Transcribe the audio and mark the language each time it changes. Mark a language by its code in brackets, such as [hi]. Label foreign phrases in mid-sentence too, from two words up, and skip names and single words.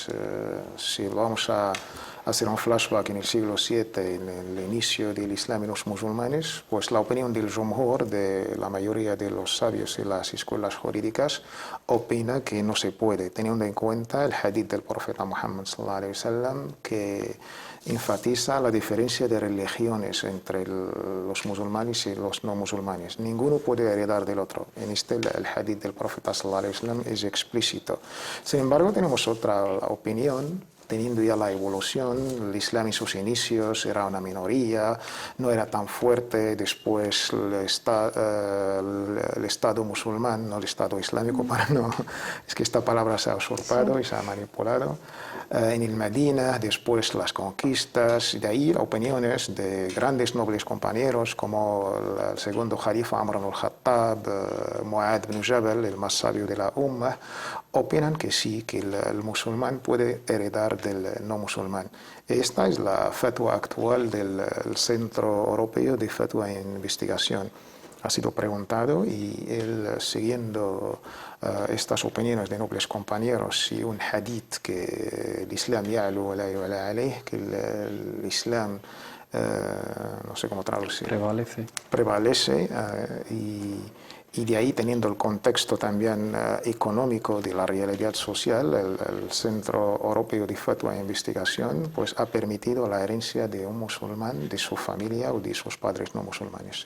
[es] Si vamos a hacer un flashback en el siglo VII, en el inicio del Islam y los musulmanes, pues la opinión del Jumhur, de la mayoría de los sabios y las escuelas jurídicas, opina que no se puede, teniendo en cuenta el hadith del profeta Muhammad [ar] صلى الله عليه وسلم, [es] que enfatiza la diferencia de religiones entre los musulmanes y los no musulmanes. Ninguno puede heredar del otro. En el hadith del profeta [ar] صلى الله عليه وسلم [es] es explícito. Sin embargo, tenemos otra opinión. Teniendo ya la evolución, el Islam en sus inicios era una minoría, no era tan fuerte. Después el Estado musulmán, no el Estado islámico, es que esta palabra se ha usurpado y se ha manipulado. En el Medina, después las conquistas, y de ahí opiniones de grandes nobles compañeros como el segundo jalifa Amr ibn al-Khattab, Mu'adh ibn Jabal, el más sabio de la Ummah, opinan que sí, que el musulmán puede heredar del no musulmán. Esta es la fatwa actual del Centro Europeo de Fatwa e Investigación. Ha sido preguntado, y él, siguiendo estas opiniones de nobles compañeros y un hadith que el Islam [ar] يعلو ولا يعلى عليه, [es] que el Islam, no sé cómo traducir, prevalece, y de ahí, teniendo el contexto también económico de la realidad social, el Centro Europeo de Fatwa e Investigación pues ha permitido la herencia de un musulmán, de su familia o de sus padres no musulmanes.